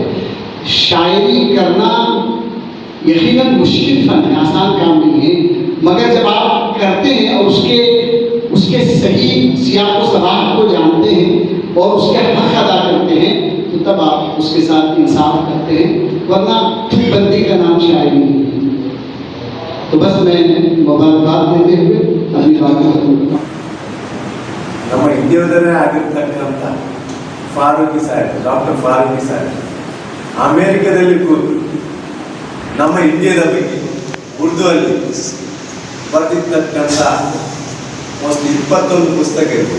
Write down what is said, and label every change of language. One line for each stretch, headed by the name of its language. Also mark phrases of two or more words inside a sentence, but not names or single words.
Hindi: शायरी करना यकीनन मुश्किल फ़न है, आसान काम नहीं है, मगर जब आप करते हैं और उसके सही सियाक़ व सबाक़ को जानते हैं और उसके हक़ अदा करते हैं तो तब आप उसके साथ इंसाफ करते हैं, वरना बंदी का नाम शायरी नहीं है। तो बस मैं मुबारकबाद देते हुए अभी बात करता
Kannada: ನಮ್ಮ ಇಂಡಿಯಾದಲ್ಲೇ ಆಗಿರ್ತಕ್ಕಂಥ ಫಾರೂಕಿ ಸಾಹೇಬ್, ಡಾಕ್ಟರ್ ಫಾರೂಕಿ ಸಾಹೇಬ್ ಅಮೇರಿಕಾದಲ್ಲಿ ಕೂತು ನಮ್ಮ ಇಂಡಿಯಾದ ಬಗ್ಗೆ ಉರ್ದು ಅಲ್ಲಿ ಬರೆದಿರ್ತಕ್ಕಂಥ ಒಂದು 21 ಪುಸ್ತಕ ಇದೆ.